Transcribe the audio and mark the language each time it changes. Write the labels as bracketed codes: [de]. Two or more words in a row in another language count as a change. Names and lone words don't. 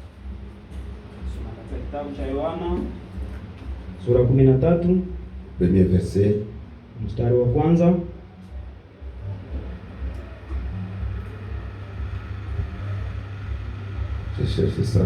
[sw] sura 13, [fr] premier verset, [sw] mstari wa kwanza. [fr] Je cherche ça.